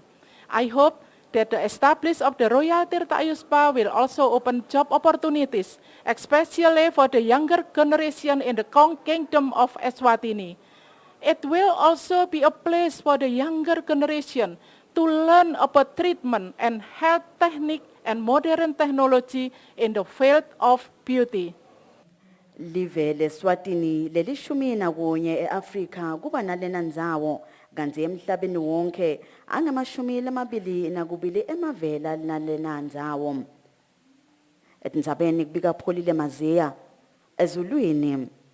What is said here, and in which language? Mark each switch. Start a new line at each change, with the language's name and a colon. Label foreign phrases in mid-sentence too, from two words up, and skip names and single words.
English: I hope that the establishment of the Royal Tirta Ayuspa will also open job opportunities, especially for the younger generation in the Kingdom of Eswatini. It will also be a place for the younger generation to learn about treatment and health technique and modern technology in the field of beauty.
Swati: Live leSwatini lelishumi nakunye eAfrika kuba nalena ndzawo kanti emhlabeni wonke angamashumi lamabili nakubili emavela nalena ndzawo. Etindzabeni kubika Pholile Maziya ezulwini.